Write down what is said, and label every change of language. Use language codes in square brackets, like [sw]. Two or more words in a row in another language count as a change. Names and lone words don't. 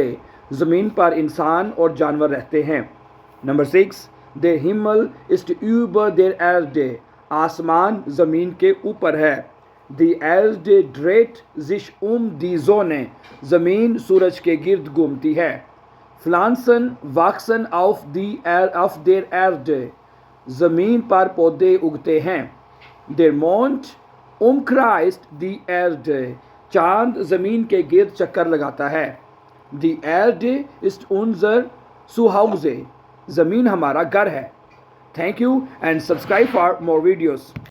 [hi] ज़मीन पर इंसान और जानवर रहते हैं। [de] नंबर 6 Der Himmel ist über der Erde. [hi] आसमान ज़मीन के ऊपर है। [de] Die Erde dreht sich die Sonne. [hi] ज़मीन सूरज के गिर्द घूमती है। [de] Pflanzen wachsen auf der Erde. [hi] ज़मीन पर पौधे उगते हैं। [de] Der Mond umkreist die Erde. [hi] चांद ज़मीन के गिर्द चक्कर लगाता है। [de] Die Erde ist unser Zuhause. [hi] ज़मीन हमारा घर है। [en] Thank you and subscribe for more videos.